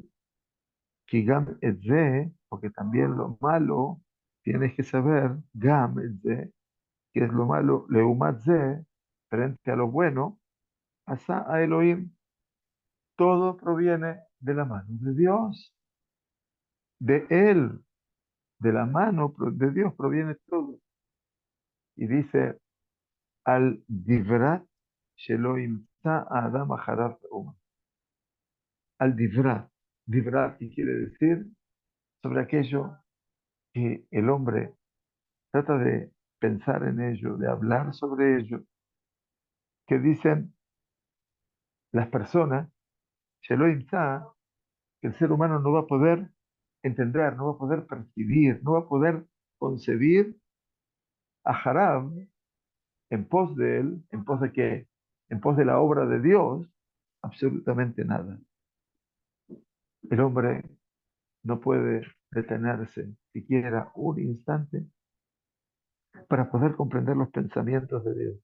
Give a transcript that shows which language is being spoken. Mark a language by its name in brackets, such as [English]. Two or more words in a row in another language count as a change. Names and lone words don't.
[Hebrew] כי גם את זה, [Spanish] porque también lo malo, tienes que saber, [Hebrew] גם את זה, [Spanish] que es lo malo, [Hebrew] לעומת זה, [Spanish] frente a lo bueno, [Hebrew] עשה האלהים, [Spanish] todo proviene de la mano de Dios, de Él, de la mano de Dios proviene todo. Y dice, [Hebrew] על דברת שלא ימצא האדם אחריו מאומה. על דברת. [Spanish] Divrat, ¿qué quiere decir? Sobre aquello que el hombre trata de pensar en ello, de hablar sobre ello, que dicen las personas, [Hebrew] שלא ימצא, [Spanish] que el ser humano no va a poder entender, no va a poder percibir, no va a poder concebir a Harab en pos de él, en pos de qué? en pos de la obra de Dios, absolutamente nada. El hombre no puede detenerse siquiera un instante para poder comprender los pensamientos de Dios.